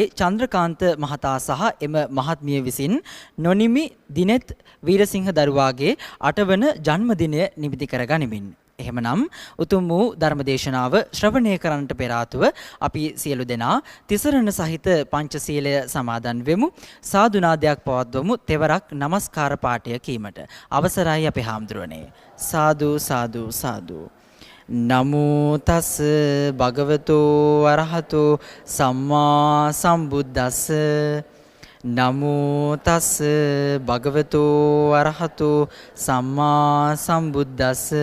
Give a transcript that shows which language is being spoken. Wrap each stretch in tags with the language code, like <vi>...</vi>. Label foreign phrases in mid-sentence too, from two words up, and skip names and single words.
<si>චන්ද්‍රකාන්ත මහතා සහ එම මහත්මිය විසින් නොනිමි දිනෙත් වීරසිංහ දරුවාගේ 8 වන ජන්මදිනය නිමිති කරගනිමින් එහෙමනම් උතුම් වූ ධර්මදේශනාව ශ්‍රවණය කරන්නට පෙර ආතුව අපි සියලු දෙනා තිසරණ සහිත පංචශීලය සමාදන් වෙමු. සාදුනාදයක් පවත්වමු. තෙවරක් নমස්කාර පාඨය කීමට. අවසරයි අපේ හාමුදුරනේ. සාදු සාදු සාදු.</si> <pi>නමෝ තස් භගවතෝ අරහතෝ සම්මා සම්බුද්දස්ස. නමෝ තස් භගවතෝ අරහතෝ සම්මා සම්බුද්දස්ස.</pi>